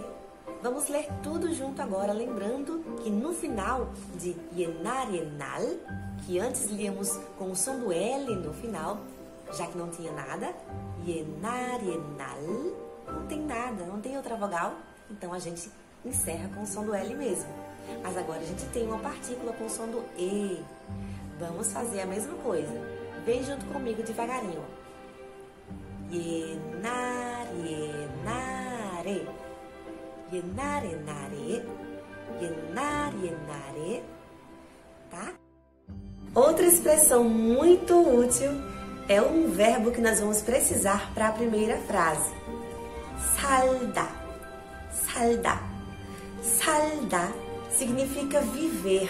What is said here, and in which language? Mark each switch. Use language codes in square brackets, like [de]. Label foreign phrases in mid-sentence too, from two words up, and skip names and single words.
[pt] Vamos ler tudo junto agora, lembrando que no final de [ko] 옛날 옛날, [pt] que antes líamos com o som do L no final, já que não tinha nada, [ko] 옛날 옛날, [pt] não tem nada, não tem outra vogal, então a gente encerra com o som do L mesmo. Mas agora a gente tem uma partícula com o som do E. Vamos fazer a mesma coisa. Vem junto comigo devagarinho. [ko] 옛날 옛날에. 옛날 옛날에. 옛날 옛날에. [pt] Tá? Outra expressão muito útil é um verbo que nós vamos precisar para a primeira frase. [ko] 살다. 살다. [pt] 살다 significa viver.